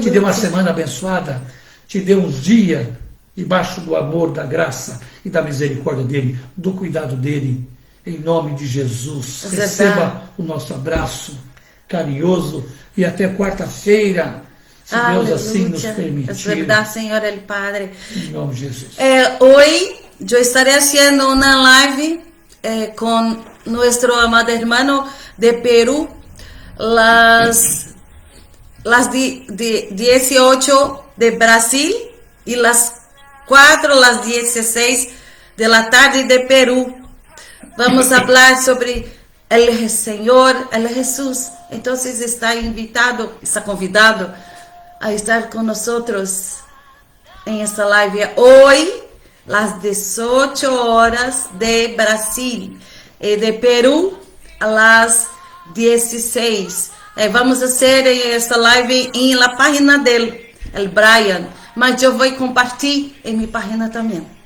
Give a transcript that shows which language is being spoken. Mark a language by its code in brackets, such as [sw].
[pt] Te dê uma semana abençoada. Te dê uns dias debaixo do amor, da graça e da misericórdia dEle, do cuidado dEle. Em nome de Jesus. Verdade. Receba o nosso abraço carinhoso e até quarta-feira, se Deus assim nos [es] Es [pt] permitir. [es] verdad, Señor el Padre. [pt] Em nome de Jesus. [es] Hoy yo estaré haciendo una live con nuestro amado hermano de Perú, las 18 de Brasil y las 16 de la tarde de Perú. Vamos a hablar sobre el Señor, el Jesús. Entonces está convidado a estar con nosotros en esta live hoy, las 18 horas de Brasil, y de Perú a las 16. [pt] Vamos fazer essa live em [es] la página [pt] dele, el Brian. Mas eu vou compartilhar em minha página também.